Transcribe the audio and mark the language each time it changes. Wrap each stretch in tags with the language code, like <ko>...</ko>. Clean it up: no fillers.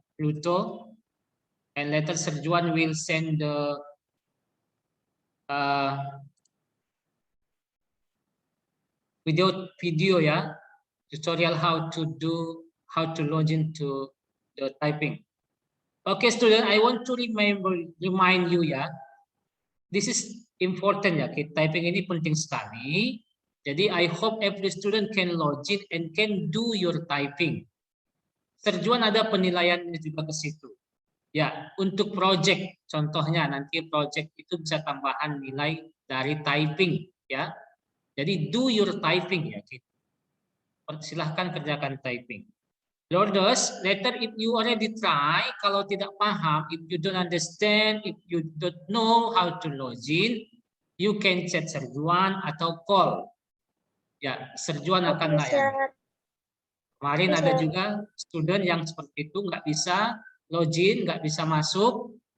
<en>Pluto, and later Serjuan will send the video ya, tutorial how to log into the typing. Okay, student, I want to remind you ya, this is important ya, typing ini penting sekali. Jadi I hope every student can log in and can do your typing.</en> <id>Serjuan ada penilaiannya juga ke situ. Ya, untuk project, contohnya nanti project itu bisa tambahan nilai dari typing ya. Jadi do your typing ya. Silahkan kerjakan typing.</id> <en>Lorders, later if you already try, kalau tidak paham, if you don't understand, if you don't know how to log in, you can chat Serjuan atau call.</en> <id>Ya, Serjuan akan layani. Kemarin ada juga student yang seperti itu, nggak bisa login, nggak bisa masuk.</id>